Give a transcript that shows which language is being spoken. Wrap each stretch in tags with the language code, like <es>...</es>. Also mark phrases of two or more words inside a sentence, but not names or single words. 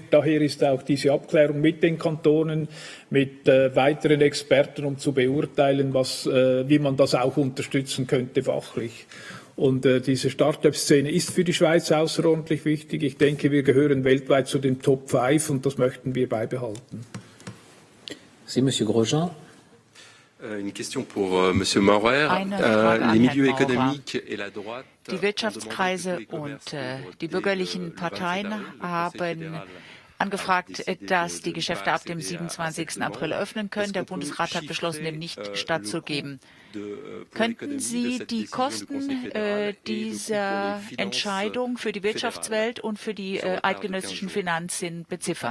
<de>Daher ist auch diese Abklärung mit den Kantonen, mit weiteren Experten, um zu beurteilen, wie man das auch unterstützen könnte fachlich. Und diese Start-up-Szene ist für die Schweiz außerordentlich wichtig. Ich denke, wir gehören weltweit zu den Top 5 und das möchten wir beibehalten. Sie,</de> <fr>Monsieur Grosjean. Une question pour Monsieur Maurer. Les milieux économiques et la droite.</fr> <de>Die Wirtschaftskreise und die bürgerlichen Parteien haben angefragt, dass die Geschäfte ab dem 27. April öffnen können. Der Bundesrat hat beschlossen, dem nicht stattzugeben. Könnten Sie die Kosten dieser Entscheidung für die Wirtschaftswelt und für die eidgenössischen Finanzen beziffern?</de>